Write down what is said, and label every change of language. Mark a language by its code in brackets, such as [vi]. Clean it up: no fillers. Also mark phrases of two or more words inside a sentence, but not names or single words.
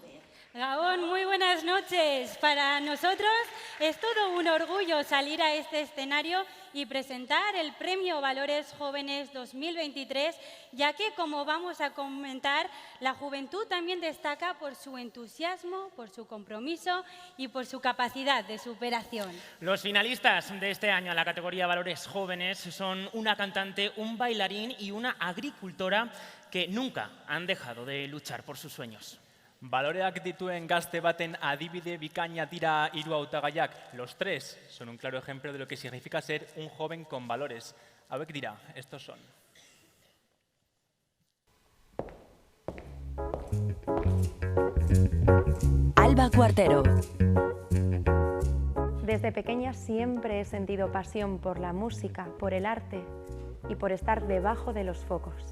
[es] Gabón, muy buenas noches. Para nosotros es todo un orgullo salir a este escenario y presentar el Premio Valores Jóvenes 2023, ya que, como vamos a comentar, la juventud también destaca por su entusiasmo, por su compromiso y por su capacidad de superación. Los finalistas de este año en la categoría Valores Jóvenes son una cantante, un bailarín y una agricultora que nunca han dejado de luchar por sus sueños. [eu] Baloreak dituen gazte baten adibide bikaina dira hiru hautagaiak. [es] Los tres son un claro ejemplo de lo que significa ser un joven con valores. [eu] Hauek dira, [es] estos son. Alba Cuartero. Desde pequeña siempre he sentido pasión por la música, por el arte y por estar debajo de los focos.